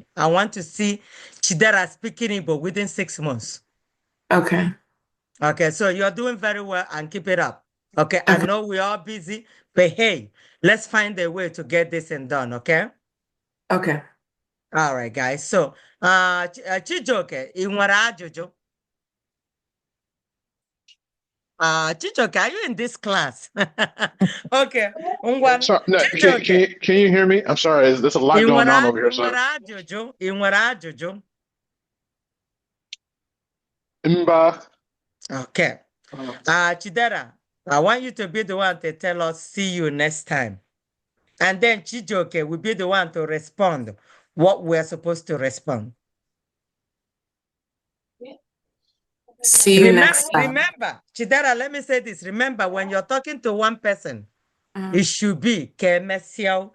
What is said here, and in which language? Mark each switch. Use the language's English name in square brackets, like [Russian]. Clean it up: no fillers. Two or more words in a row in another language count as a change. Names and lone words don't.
[English] I want to see Chidera speaking Igbo within 6 months. Okay. Okay, so you're doing very well and keep it up. Okay, I know we're all busy, but hey, let's find a way to get this and done, okay? Okay. All right, guys. So, [Igbo] Chijoke, ị nwere ajụjụ? [English] Chijoke, are you in this class? Okay. Sorry, no, can you hear me? I'm sorry. There's a lot going on over here. [Igbo] Ị nwere ajụjụ? Mba. [English] Okay. Chidera, I want you to be the one to tell us, see you next time. And then Chijoke will be the one to respond what we're supposed to respond. See you next time. Remember, Chidera, let me say this. Remember, when you're talking to one person, it should be Kemesiao.